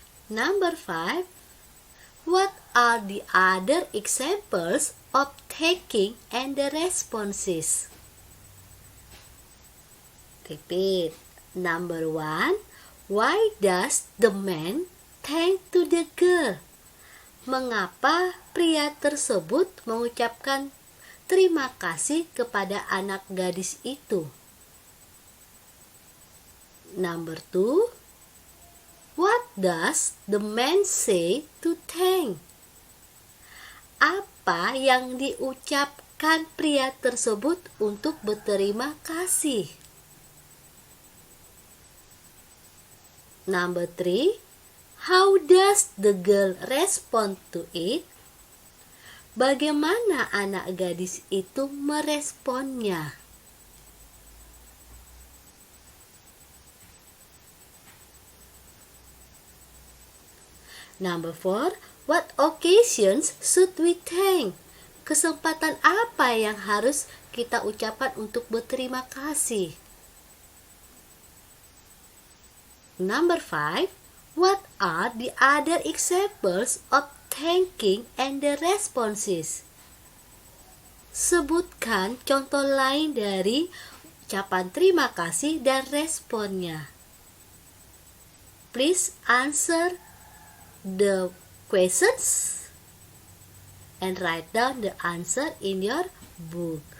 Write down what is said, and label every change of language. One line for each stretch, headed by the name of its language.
English: Number 5. What are the other examples of thanking and the responses? Repeat. Number 1. Why does the man thank to the girl?
Indonesian: Mengapa pria tersebut mengucapkan terima kasih kepada anak gadis itu?
English: Number 2. What does the man say to thank?
Indonesian: Apa yang diucapkan pria tersebut untuk berterima kasih?
English: Number 3. How does the girl respond to it?
Indonesian: Bagaimana anak gadis itu meresponnya?
English: Number 4. What occasions should we thank?
Indonesian: Kesempatan apa yang harus kita ucapkan untuk berterima kasih?
English: Number 5. What are the other examples of thanking and the responses?
Indonesian: Sebutkan contoh lain dari ucapan terima kasih dan responnya.
English: Please answer the questions and write down the answer in your book.